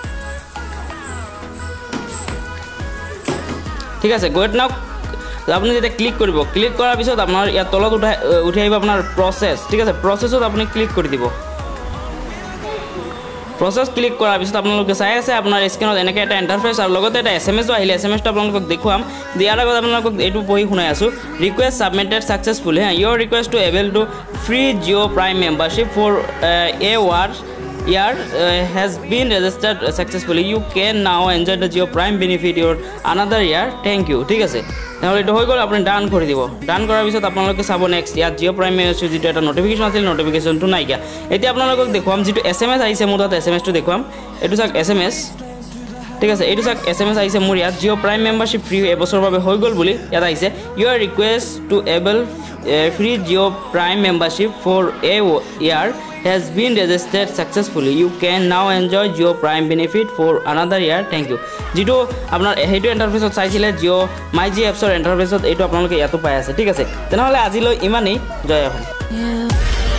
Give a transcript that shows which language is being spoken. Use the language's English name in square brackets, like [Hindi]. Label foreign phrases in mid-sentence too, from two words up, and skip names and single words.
[Assamese] ঠিক আছে [English] get now [Assamese] আপুনি যেতিয়া ক্লিক কৰিব ক্লিক কৰাৰ পিছত আপোনাৰ ইয়াত তলত উঠি আহিব আপোনাৰ প্ৰসেস ঠিক আছে প্ৰসেসত আপুনি ক্লিক কৰি দিব প্ৰসেস ক্লিক কৰাৰ পিছত আপোনালোকে চাই আছে আপোনাৰ স্ক্ৰিনত এনেকৈ এটা ইন্টাৰফেস আৰু লগতে এটা এসএমএসও আহিলে এসএমএসটো আপোনালোকক দেখুৱাম দিয়াৰ আগত আপোনালোকক এইটো পঢ়ি শুনাই আছো [English] request submitted successfully your request to able to free Jio Prime membership for a year has been registered successfully you can now enjoy the Jio Prime benefit your another year thank you [Assamese] ঠিক আছে তাহলে এটা হৈ গল আপুনি ডান কৰি দিব ডান কৰাৰ পিছত আপোনালোকে চাব নেক্সট ইয়াত Jio Prime মেছেজ যেটো এটা নোটিফিকেশন আছিল নোটিফিকেশনটো নাই গিয়া এতিয়া আপোনালোকক দেখুৱাম যেটো এসএমএস আহিছে মোৰ তাত এসএমএসটো দেখুৱাম এটো চাক এসএমএস ঠিক আছে এটো চাক এসএমএস আহিছে মোৰ ইয়াত [English] Jio Prime membership free [Assamese] এবছৰৰ বাবে হৈ গল বুলি ইয়াত আহিছে [English] your request to able free Jio Prime membership for a year has been registered successfully you can now enjoy Jio Prime benefit for another year thank you [Assamese] যেটো আপোনাৰ হেইটো ইন্টাৰফেসত চাইছিলে Jio My Jio apps ৰ ইন্টাৰফেসত এইটো আপোনালোকে ইয়াতো পাই আছে ঠিক আছে তেনেহলে আজিলৈ ইমানেই জয় আহোম